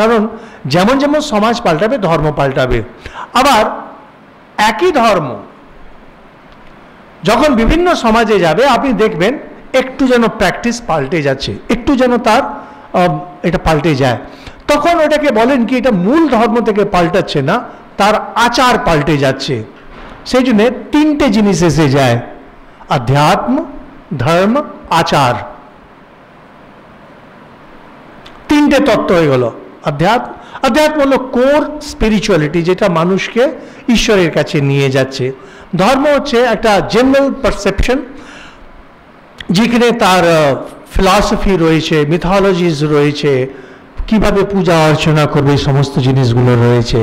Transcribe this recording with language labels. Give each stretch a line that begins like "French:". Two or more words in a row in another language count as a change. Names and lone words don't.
Bangla: কারণ যেমন যেমন সমাজ পাল্টাবে, ধর্ম পাল্টাবে। আবার একই ধর্ম যখন বিভিন্ন সমাজে যাবে, আপনি দেখবেন একটু যেন প্র্যাকটিস পাল্টে যাচ্ছে, একটু যেন তার এটা পাল্টে যায়। তখন ওটাকে বলেন কি, এটা মূল ধর্ম থেকে পাল্টাচ্ছে না, তার আচার পাল্টে যাচ্ছে। সেই জন্য তিনটে জিনিস এসে যায়, অধ্যাত্ম, ধর্ম, আচার। তিনটে তত্ত্ব হয়ে গেল। অধ্যাত্ম, অধ্যাত্ম হলো
English: core spirituality,
Bangla: যেটা মানুষকে ঈশ্বরের কাছে নিয়ে যাচ্ছে। ধর্ম হচ্ছে একটা
English: general perception,
Bangla: যেখানে তার ফিলসফি রয়েছে, মিথোলজিজ রয়েছে, কিভাবে পূজা অর্চনা করবে, এই সমস্ত জিনিসগুলো রয়েছে।